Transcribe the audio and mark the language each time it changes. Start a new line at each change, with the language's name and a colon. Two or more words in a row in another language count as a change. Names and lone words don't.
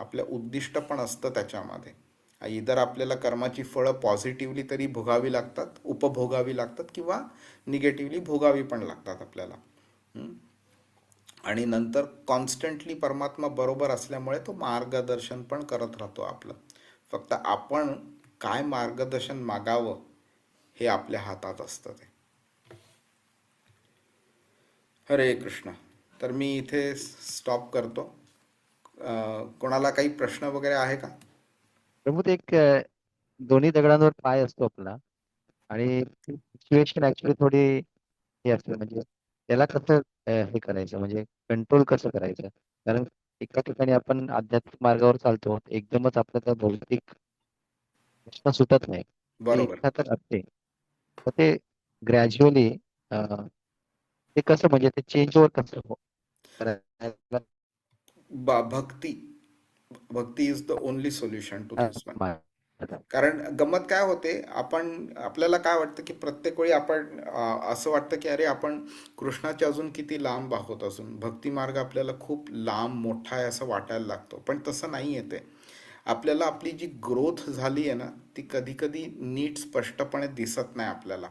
Marathi: आपलं उद्दिष्ट पण असतं त्याच्यामध्ये. इधर आपल्याला कर्माची फळं पॉझिटिव्हली तरी भोगावी लागतात, उपभोगावी लागतात, किंवा निगेटिव्हली भोगावी पण लागतात आपल्याला. आणि नंतर कॉन्स्टंटली परमात्मा बरोबर असल्यामुळे तो मार्गदर्शन पण करत राहतो आपलं. फक्त आपण काय मार्गदर्शन मागावं हे आपल्या हातात असतं ते. हरे कृष्ण. तर मी इथे स्टॉप करतो. कोणाला काही प्रश्न वगैरे आहे का? प्रभू ते एक दोन्ही दगडांवर पाय असतो आपला आणि
English: situation actually
Marathi: थोडी हे असते, म्हणजे त्याला कसं हे करायचं, म्हणजे कंट्रोल कसं करायचं. कारण एका ठिकाणी आपण आध्यात्मिक मार्गावर चालतो, एकदमच आपलं त्या भौतिक प्रश्न सुटत नाही, ती बरोबर. इच्छा तर असते. तर ते ग्रॅज्युअली ते कसं, म्हणजे ते
English: change over
Marathi: कसं करायला. भक्ती भक्ती
English: is the only solution to this one.
Marathi: मा- कारण गंमत काय होते, आपल्याला काय वाटतं की प्रत्येक वेळी आपण असं वाटतं की अरे आपण कृष्णाच्या अजून किती लांब आहोत, अजून भक्ती मार्ग आपल्याला खूप लांब मोठा आहे असं वाटायला लागतो. पण तसं नाही येते. आपल्याला आपली जी ग्रोथ झाली आहे ना, ती कधी कधी नीट स्पष्टपणे दिसत नाही आपल्याला.